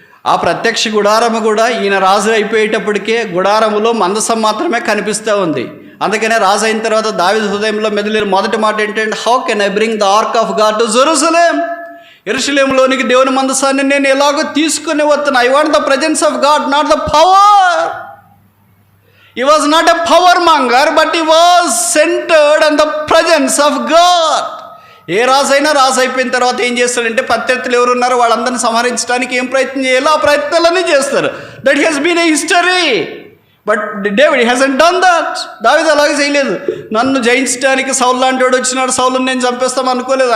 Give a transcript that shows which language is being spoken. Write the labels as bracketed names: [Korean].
[Telugu] ఆ ప్రత్యక్ష గుడారము కూడా ఈయన రాజు అయిపోయేటప్పటికే గుడారములో మందసం మాత్రమే కనిపిస్తూ ఉంది. అందుకనే రాజు అయిన తర్వాత దావీదు హృదయంలో మెదిలిన మొదటి మాట ఏంటంటే, [English] How can I bring the ark of God to Jerusalem? [Telugu] యెరూషలేములోనికి దేవుని మందసాన్ని నేను ఎలాగో తీసుకుని వస్తున్నా. [English] I want the presence of God, not the power. He was not a power monger, but he was centered on the presence of God. [Telugu] ఏ రాజైనా రాజు అయిపోయిన తర్వాత ఏం చేస్తాడంటే, ప్రత్యర్థులు ఎవరు ఉన్నారో వాళ్ళందరినీ సంహరించడానికి ఏం ప్రయత్నం చేయాలో ఆ ప్రయత్నాలన్నీ చేస్తారు. [English] That has been a history. But David hasn't done that. [Telugu] దావీదు అలాగే చేయలేదు. నన్ను జయించడానికి సౌలు లాంటి వాడు వచ్చినాడు, సౌలుని నేను చంపేస్తాం అనుకోలేదు.